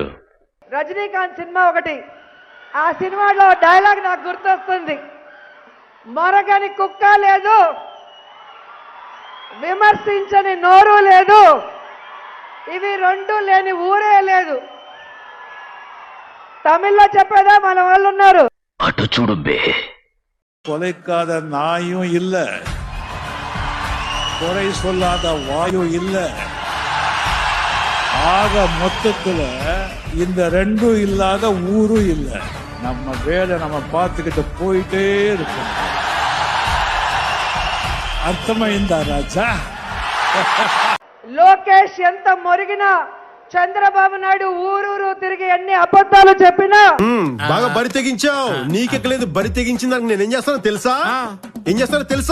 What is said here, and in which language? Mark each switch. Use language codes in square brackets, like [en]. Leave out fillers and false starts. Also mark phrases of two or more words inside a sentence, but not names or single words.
[te] రజనీకాంత్ సినిమా ఒకటి, ఆ సినిమాలో డైలాగ్ నాకు గుర్తొస్తుంది. మొరగని కుక్క లేదు, విమర్శించని నోరు లేదు, ఇవి రెండు లేని ఊరే లేదు. తమిళ్లో చెప్పేదా మన వాళ్ళు ఉన్నారు. అటు చూడు బే. [ta] கொலைக்காத நாயும் இல்ல, குறை சொல்லாத வாயும் இல்ல. ஆக மொத்தத்துல இந்த ரெண்டும் இல்லாத ஊரும் இல்ல. நம்ம வேலை நம்ம பார்த்துக்கிட்டு போயிட்டே இருக்கணும். [te] అర్థమైందా రాజా? లోకేష్ ఎంత మొరిగినా, చంద్రబాబు నాయుడు ఊరూరు తిరిగి ఎన్ని అబద్ధాలు చెప్పినా బాగా బరి తెగించావు. నీకెక్కలేదు, బరి తెగించిన దానికి నేను ఏం చేస్తానో తెలుసా? ఏం చేస్తానో తెలుసా?